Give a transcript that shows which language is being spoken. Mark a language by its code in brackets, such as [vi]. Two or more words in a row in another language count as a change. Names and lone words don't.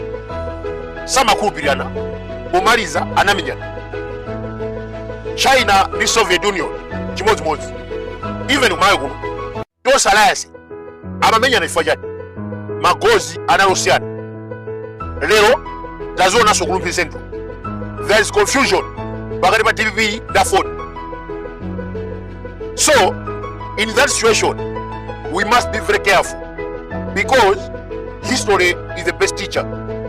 [ny] Samakhulupirana pomaliza anamenyana. China ndi Soviet Union chimodzimodzi. Even kumayo kuno tonse alliance amamenyana chifukwa chani? Magozi analosiyana. Lero tazionanso ku Lumpini Central. [en] There is confusion [ny] pakati pa DPP ndi Ford. [en] So in that situation we must be very careful because history is the best teacher.